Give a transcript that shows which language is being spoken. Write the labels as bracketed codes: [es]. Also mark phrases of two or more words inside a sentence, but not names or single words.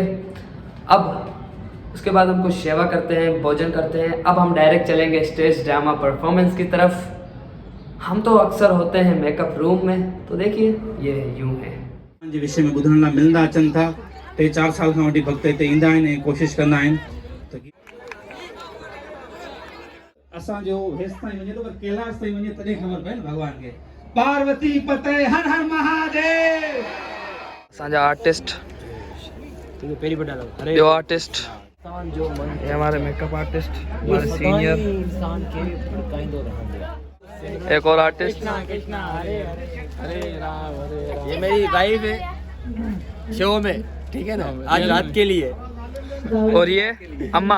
[hi] अब उसके बाद हम कुछ सेवा करते हैं, भोजन करते हैं। अब हम डायरेक्ट चलेंगे [en] stage drama performance [hi] की तरफ। हम तो अक्सर होते हैं [en] makeup room [hi] में, तो देखिए ये यूं है। [sd] जे विषय में ॿुधण लाइ मिलंदा अचनि था। 3-4 साल खां वठी भक्त हिते ईंदा आहिनि ऐं कोशिशि कंदा आहिनि त असांजो हेसि ताईं वञे थो, पर कैलाश ताईं वञे तॾहिं ख़बर पए न भॻवान खे। [sa] पार्वती पते हर हर महादेव। [sd] असांजा आर्टिस्ट, ॿियो आर्टिस्ट, [hi] ये हमारे [en] makeup artist, [hi] हमारे सीनियर, एक और आर्टिस्ट, ये मेरी वाइफ है शो में, ठीक है ना, आज रात के लिए। और ये अम्मा,